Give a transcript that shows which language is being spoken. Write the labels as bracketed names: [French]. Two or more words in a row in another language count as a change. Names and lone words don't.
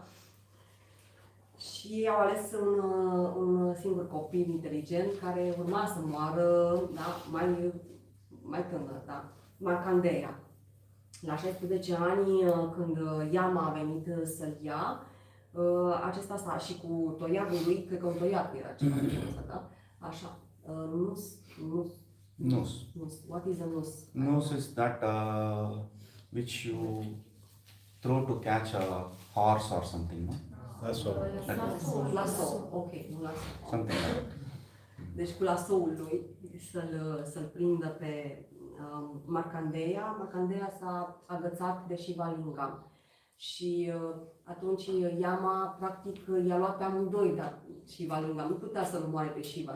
[Romanian] Și au ales un singur copil inteligent care urma să moară, da, mai tânăr, da? Markandeya. La 16 ani, când Yama a venit să-l ia, acesta și cu toiagul lui, cred că un toiag era ceva de genul ăsta, da? Așa. Nus. Nus. [English] Nus. What is a nus? Nus is that which you throw to catch a horse or something, no? Lasso. Lasso. Ok, nu lasso. Something like that. [Romanian] Deci cu lasoul lui să-l prindă pe Marcandeia. Marcandeia s-a agățat de Shiva Lingam. Și atunci Yama practic i-a luat pe amândoi, dar Shiva Lingam nu putea să-l omoare pe Shiva.